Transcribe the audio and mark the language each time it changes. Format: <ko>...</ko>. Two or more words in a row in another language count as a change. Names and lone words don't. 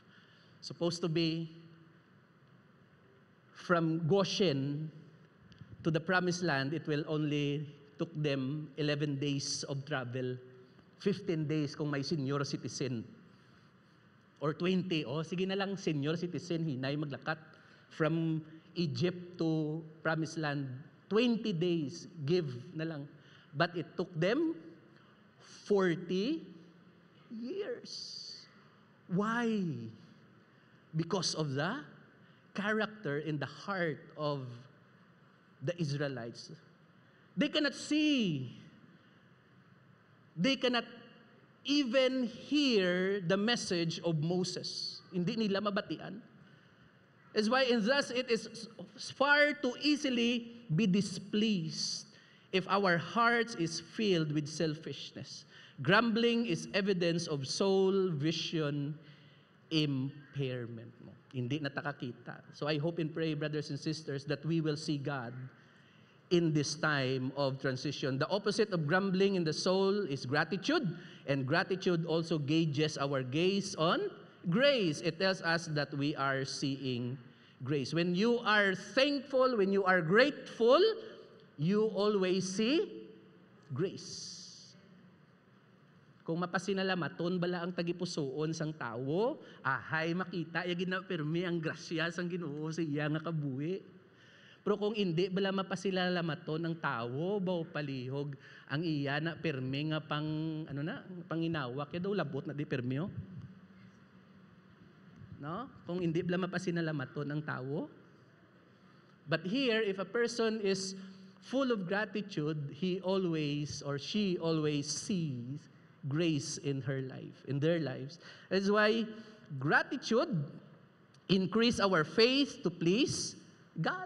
<en>Supposed to be from Goshen to the promised land, it will only took them 11 days of travel, 15 days</en> <hil>kung may</hil> <en>senior citizen. Or 20,</en> <hil>sige na lang,</hil> <en>senior citizen,</en> <hil>hinay maglakat</hil> <en>from Egypt to promised land. 20 days, give</en> <hil>na lang.</hil> <en>But it took them 40 years. Why? Because of the character in the heart of the Israelites. They cannot see. They cannot even hear the message of Moses.</en> <hil>Hindi nila mabatian.</hil> <en>That's why, and thus it is far too easily be displeased if our hearts is filled with selfishness. Grumbling is evidence of soul vision impairment mo.</en> <hil>Hindi natakakita.</hil> <en>So I hope and pray, brothers and sisters, that we will see God in this time of transition. The opposite of grumbling in the soul is gratitude, and gratitude also gauges our gaze on grace. It tells us that we are seeing grace. When you are thankful, when you are grateful, you always see grace.</en> <hil>Kung mapasinalamaton bala ang tagipusoon sang tawo, ahay makita ya ginapirmi ang grasya sang Ginoo sa iya nga kabuhi. Pero kung hindi bala mapasinalamaton ang tawo, baw palihog ang iya na pirmi nga panginawak ya daw labot na di pirmi. No? Kung hindi bala mapasinalamaton ang tawo.</hil> <en>But here, if a person is full of gratitude, he always or she always sees grace in her life, in their lives. That's why gratitude increase our faith to please God.</en>